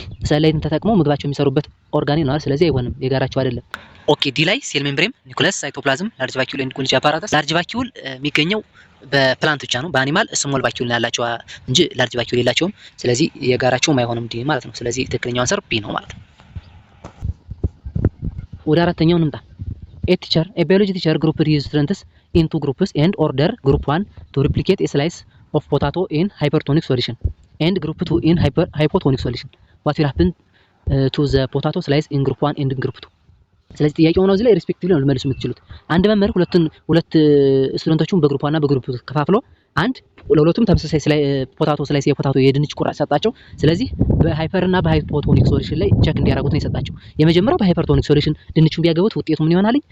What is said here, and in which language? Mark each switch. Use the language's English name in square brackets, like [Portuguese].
[Amharic] ሰንላይትን ተጠቅመው ምግባቸው የሚሰሩበት ኦርጋኔል ነው፣ ስለዚህ አይሆንም፣ የጋራቸው አይደለም። ኦኬ ዲ ላይ ሴል ሜምብሬን፣ ኒውክለስ፣ ሳይቶፕላዝም፣ ላርጅ ቫኪዩል ኤንድ ጎልጂ አፓራተስ። ላርጅ ቫኪዩል የሚገኘው በፕላንት ብቻ ነው፣ በአኒማል ስሞል ቫኪዩል ያላቸው እንጂ ላርጅ ቫኪዩል የላቸውም። ስለዚህ የጋራቸውም አይሆንም ዲ ማለት ነው። ስለዚህ ትክክለኛው አንሰር ቢ ነው ማለት ነው። ወደ አራተኛው እንምጣ። [English] a biology teacher grouped his students into groups and order group 1 to replicate a slice of potato in hypertonic solution and group 2 in hypotonic solution. What will happen to the potato slice in group 1 and in group 2? [Amharic] ስለዚህ ጥያቄው ነው እዚህ ላይ ሪስፔክቲቭሊ ነው ልመልሱ የምትችሉት። አንድ መምህር ሁለት ስቱደንቶቹን በግሩፕ 1 እና በግሩፕ 2 ከፋፍሎ አንድ ለሁለቱም ተመሳሳይ ፖታቶ ስላይስ የፖታቶ የድንች ቁራጭ ሰጣቸው። ስለዚህ በሃይፐር እና በሃይፖቶኒክ ሶሉሽን ላይ ቼክ እንዲያደርጉት ነው የሰጣቸው። የመጀመሪያው በሃይፐርቶኒክ ሶሉሽን ድንቹን ቢያገቡት ውጤቱ ምን ይሆናል?